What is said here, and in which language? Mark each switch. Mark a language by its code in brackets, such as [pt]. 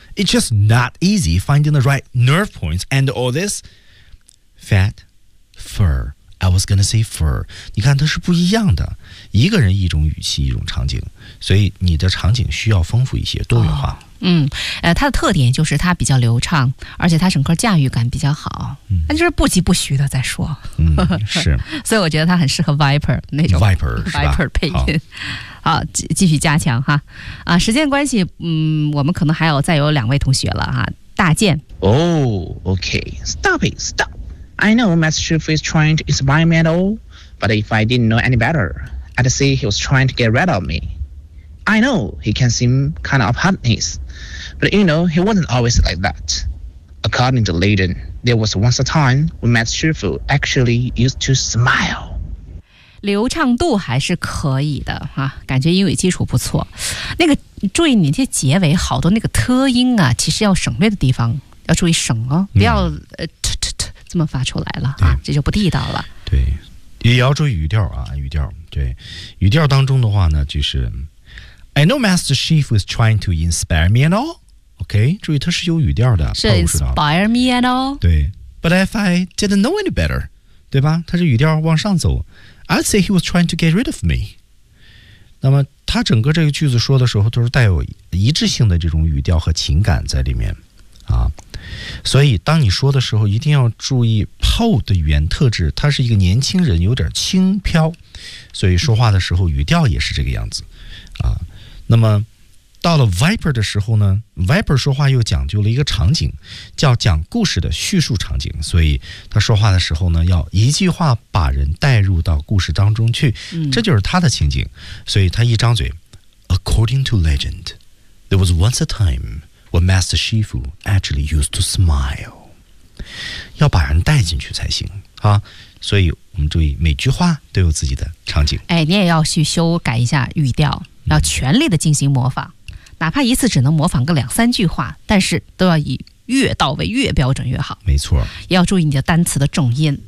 [en] It's just not easy finding the right nerve points and all this fat fur. I was gonna say fur. [zh] 你看它是不一样的，一个人一种语气一种场景，所以你的场景需要丰富一些，多元化、它的特点就是它比较流畅，而且它整个驾驭感比较好，那就是不疾不徐的再说。是，所以我觉得它很适合 Viper 那种 Viper 配音。好，继续加强哈。啊，时间关系，我们可能还有再有两位同学了哈。大健。 [en] Okay. Stop it. Stop. I know Master Shifu is trying to inspire me at all, but if I didn't know any better, I'd say he was trying to get rid of me. I know he can seem kind of hardness, but you know, he wasn't always like that. According to legend, there was once a time when Master Shifu actually used to smile. [zh] 流畅度还是可以的哈、啊，感觉英语基础不错。那个注意你这结尾好多那个特音啊，其实要省略的地方要注意省哦，不要这么发出来了啊，这就不地道了。对，也要注意语调啊，语调。对，语调当中的话呢，就是 [en] I know Master Chief is trying to inspire me and all. [zh] OK， 注意它是有语调的，是 [en] inspire me and all。对 ，but if I didn't know any better， 对吧？ [zh] 它是语调往上走。 [en] I'd say he was trying to get rid of me. [zh] 那么他整个这个句子说的时候都是带有一致性的这种语调和情感在里面啊。所以当你说的时候一定要注意 Poe 的语言特质，他是一个年轻人，有点轻飘，所以说话的时候语调也是这个样子啊。那么到了 Viper 的时候呢， Viper 说话又讲究了一个场景，叫讲故事的叙述场景，所以他说话的时候呢要一句话把人带入到故事当中去，这就是他的情景。所以他一张嘴 [en] According to legend, there was once a time when Master Shifu actually used to smile. [zh] 要把人带进去才行啊。所以我们注意每句话都有自己的场景。哎，你也要去修改一下语调，要全力的进行模仿，哪怕一次只能模仿个两三句话，但是都要以越到位越标准越好。没错，也要注意你的单词的重音。